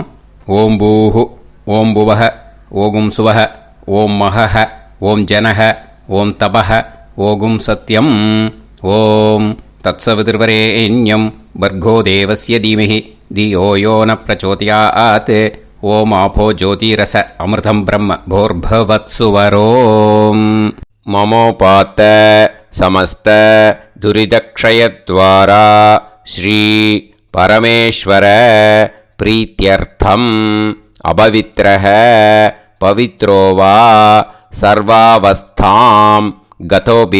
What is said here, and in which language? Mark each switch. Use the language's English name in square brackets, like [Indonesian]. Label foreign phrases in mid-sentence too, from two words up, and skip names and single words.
[Sanskrit] ॐ भूः, ॐ भुवः, ॐ सुवः, ॐ महः, ॐ जनः, ॐ तपः, ॐ सत्यम्. ॐ तत्सवितुर्वरेण्यं भर्गो देवस्य धीमहि धियो यो नः प्रचोदयात्. ॐ आपो ज्योती रसोऽमृतं ब्रह्म भूर्भुवस्सुवरोम्. மமோபாத்த समस्त दुरिदक्षयद्वारा श्री परमेश्वर प्रीत्यर्थम अपवित्रः पवित्रो वा सर्वावस्थां गतोऽपि